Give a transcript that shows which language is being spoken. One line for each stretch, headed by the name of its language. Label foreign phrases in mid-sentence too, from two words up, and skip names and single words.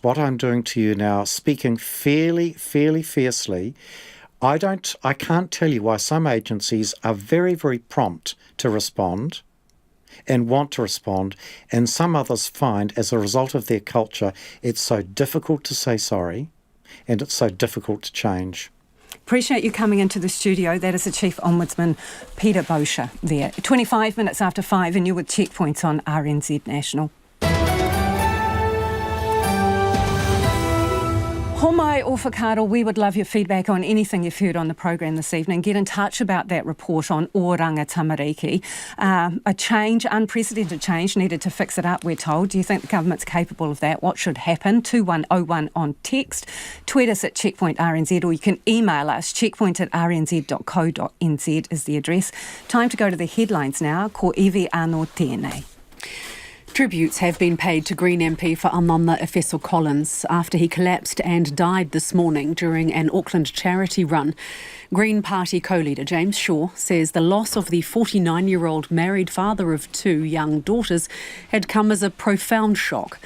English: What I'm doing to you now, speaking fairly fiercely, I can't tell you why some agencies are very, very prompt to respond and want to respond, and some others find, as a result of their culture, it's so difficult to say sorry and it's so difficult to change. Appreciate you coming into the studio. That is the Chief Ombudsman, Peter Bosher there. 25 minutes after 5 and you're with Checkpoint on RNZ National.
Māori: Homai o whakaaro,
English: we would love your feedback on anything you've heard on the program this evening. Get in touch about that report on Oranga Tamariki. A change, unprecedented change, needed to fix it up, we're told. Do you think the government's capable of that? What should happen? 2101 on text. Tweet us at Checkpoint RNZ, or you can email us. checkpoint@rnz.co.nz is the address. Time to go to the headlines now.
Māori: Ko iwi anō tēnei.
English: Tributes have been paid to Green MP Fanana Efeso Collins after he collapsed and died this morning during an Auckland charity run. Green Party co-leader James Shaw says the loss of the 49-year-old married father of 2 young daughters had come as a profound shock.